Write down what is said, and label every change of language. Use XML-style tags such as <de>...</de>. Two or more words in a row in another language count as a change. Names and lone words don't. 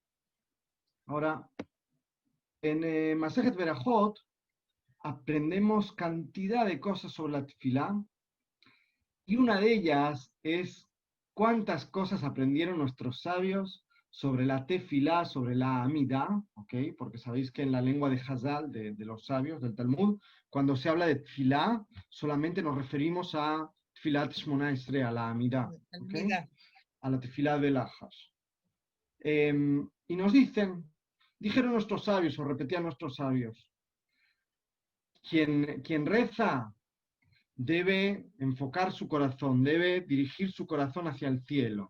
<es>Ahora, en Masejet Berajot aprendemos cantidad de cosas sobre la tefilá, y una de ellas es cuántas cosas aprendieron nuestros sabios sobre la tefilá, sobre la amidá, ¿ok? Porque sabéis que en la lengua de Hazal, de los sabios, del Talmud, cuando se habla de tefilá, solamente nos referimos a</es> <he>תפילת שמונה עשרה,</he> <es>a la amidá, ¿ok? A la tefilá del Ajas. Y nos dijeron nuestros sabios, o repetían nuestros sabios, quien reza debe enfocar su corazón, debe dirigir su corazón hacia el cielo.</es>